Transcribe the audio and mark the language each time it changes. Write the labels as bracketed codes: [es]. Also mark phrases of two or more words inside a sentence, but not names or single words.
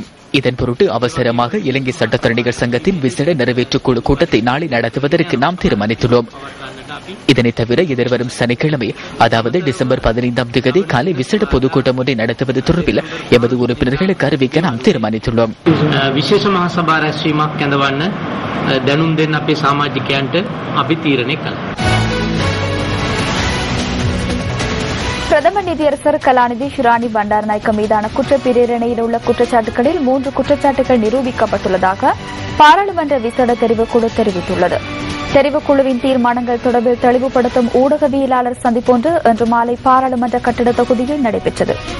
[ta] இதன் பொருட்டு அவசரமாக இலங்கை சட்டத்தரணிகள் சங்கத்தின் விசேட நிறைவேற்றுக்குழு கூட்டத்தை நாளை நடத்துவதற்கு நாம் தீர்மானித்துள்ளோம். இதனை தவிர எதிர்வரும் சனிக்கிழமை அதாவது டிசம்பர் 15ஆம் தேதி காலை விசேட பொதுக்கூட்டம் ஒன்றை நடத்துவது தொடர்பில் எமது உறுப்பினர்களுக்கு அறிவிக்க நாம் தீர்மானித்துள்ளோம். [si] විශේෂ මහ සභා රැස්වීමක් කැඳවන්න දැනුම් දෙන්න අපේ සමාජිකයන්ට අපි තීරණය කළා. [ta] பிரதமர் நீதியரசர் கலாநிதி ஷிராணி பண்டாரநாயக்க மீதான குற்றப்பிரேரணையில் உள்ள குற்றச்சாட்டுகளில் 3 குற்றச்சாட்டுகள் நிரூபிக்கப்பட்டுள்ளதாக பாராளுமன்ற விசேட தெரிவுக்குழு தெரிவித்துள்ளது. தெரிவுக்குழுவின் தீர்மானங்கள் தொடர்பில் தெளிவுபடுத்தும் ஊடகவியலாளர் சந்திப்பொன்று இன்று மாலை பாராளுமன்ற கட்டிட தொகுதியில் நடைபெற்றது.